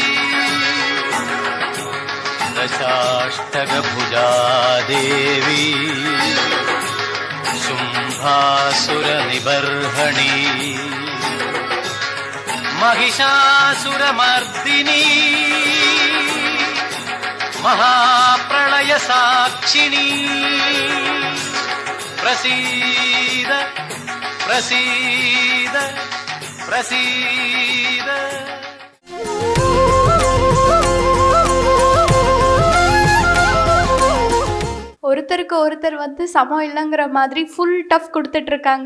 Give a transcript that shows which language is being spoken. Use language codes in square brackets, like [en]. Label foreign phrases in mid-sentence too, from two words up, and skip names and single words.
[sa] दशाष्टकभुजा देवी शुम्भासुरनिबर्हणि महिषासुरमर्दिनी महाप्रलयसाक्षिणी प्रसीद प्रसीद प्रसीद [ta] ஒருத்தருக்கு ஒருத்தர் வந்து சமம் இல்லைங்கிற மாதிரி [en] full tough [ta] கொடுத்துட்டு இருக்காங்க.